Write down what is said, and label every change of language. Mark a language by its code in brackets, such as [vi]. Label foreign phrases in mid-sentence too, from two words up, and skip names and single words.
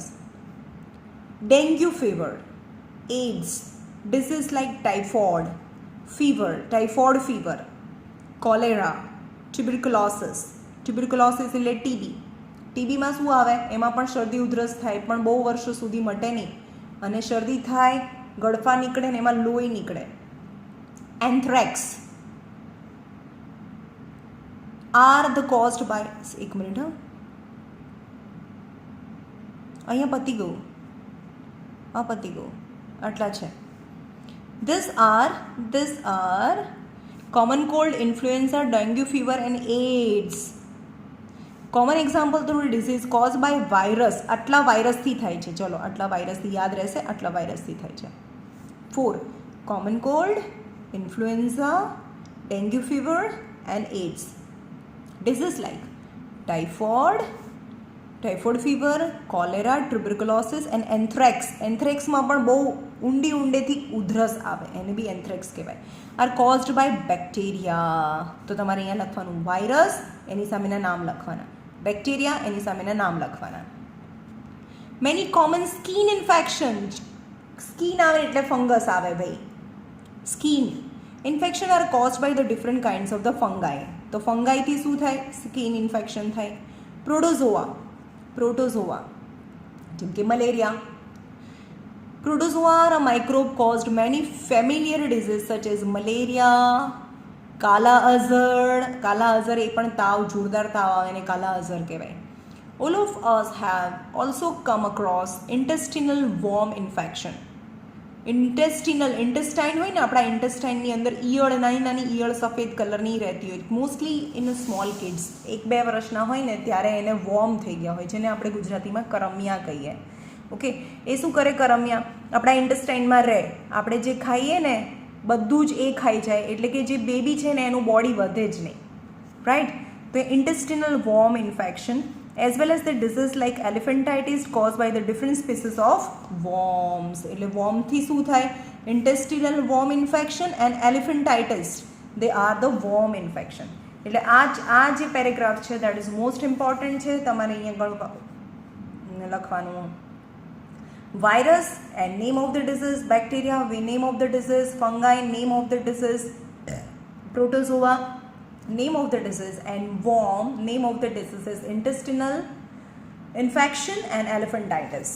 [en] dengue fever, AIDS, disease like typhoid fever, cholera, tuberculosis [gu] એટલે ટીબીમાં શું આવે, એમાં પણ શરદી ઉધરસ થાય પણ બહુ વર્ષો સુધી મટે નહીં અને શરદી થાય, ગળફા નીકળે ને એમાં લોહી નીકળે. [en] anthrax are the caused by, [gu] એક મિનિટ, અહીંયા પતી ગયું, આટલા છે. [en] These are common cold, influenza, dengue fever and AIDS. Common example to disease caused by virus. [gu] આટલા વાયરસથી થાય છે. ચલો આટલા વાયરસથી યાદ રહેશે, આટલા વાયરસથી થાય છે. [en] 4 common cold, influenza, dengue fever and AIDS. Disease like typhoid fever, cholera, tuberculosis and anthrax. [gu] એન્થ્રેક્સમાં પણ બહુ ઊંડેથી ઉધરસ આવે, એને બી એન્થ્રેક્સ કહેવાય. [en] are caused by bacteria. [gu] તો તમારે અહીંયા લખવાનું વાયરસ, એની સામેના નામ લખવાના, બેક્ટેરિયા, એની સામેના નામ લખવાના. [en] many common skin infection, [gu] સ્કિન આવે એટલે ફંગસ આવે ભાઈ. [en] skin infection are caused by the different kinds of the fungi. [gu] તો ફંગાઈથી શું થાય, [en] skin infection [gu] થાય. પ્રોટોઝોઆ જેમ કે મલેરિયા. [en] Protozoa are a microbe caused many familiar diseases such as malaria, [gu] કાલા અઝર એ પણ તાવ, જોરદાર તાવ આવે એને કાલા અઝર કહેવાય. [en] All of us have also come across intestinal worm infection. [gu] ઇન્ટેસ્ટાઇન હોય ને, આપણા ઇન્ટેસ્ટાઇનની અંદર ઈયળ, નાની ઈયળ સફેદ કલરની રહેતી હોય, [en] mostly in small kids, [gu] 1-2 વર્ષના હોય ને ત્યારે એને વોર્મ થઈ ગયા હોય, જેને આપણે ગુજરાતીમાં કરમિયા કહીએ. ઓકે, એ શું કરે કરમિયા, આપણા ઇન્ટેસ્ટાઇનમાં રહે, આપણે જે ખાઈએ ને બધું જ એ ખાઈ જાય, એટલે કે જે બેબી છે ને એનું બોડી વધે જ નહીં, રાઈટ. [en] તો intestinal worm infection as well as the disease like elephantitis caused by the different species of worms. [gu] એટલે wormથી શું થાય, [en] intestinal worm infection and elephantitis, they are the worm infection. [gu] એટલે આ જે પેરેગ્રાફ છે [en] that is most important [gu] છે, તમારે અહીંયા લખવાનું [en] virus and name of the disease, bacteria name of the disease, fungi name of the disease, protozoa name of the disease and worm name of the disease is intestinal infection and elephantitis.